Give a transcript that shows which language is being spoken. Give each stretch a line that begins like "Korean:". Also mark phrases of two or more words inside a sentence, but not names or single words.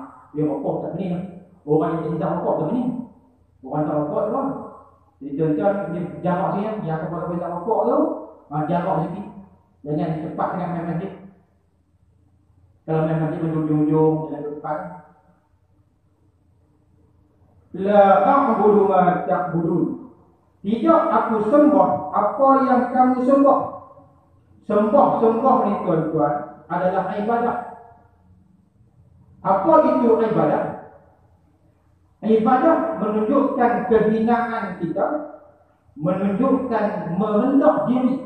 Malay: Dia rokok tak pening. Orang yang tidak rokok tak pening. Orang tak rokok tu kan. Jadi tuan-tuan, jarak sini, yang kepada tak rokok tu, jarak sikit. Jangan cepat dengan main masjid. Kalau main masjid menjunjung-junjung, jalan ke depan.
Arabic: لا أعبد ما تعبدون.
Malay: Tidak aku sembah apa yang kamu sembah. Sembah ni tuan-tuan adalah ibadah. Apa itu ibadah? Ibadah menunjukkan kehinaan kita, menunjukkan merendah diri.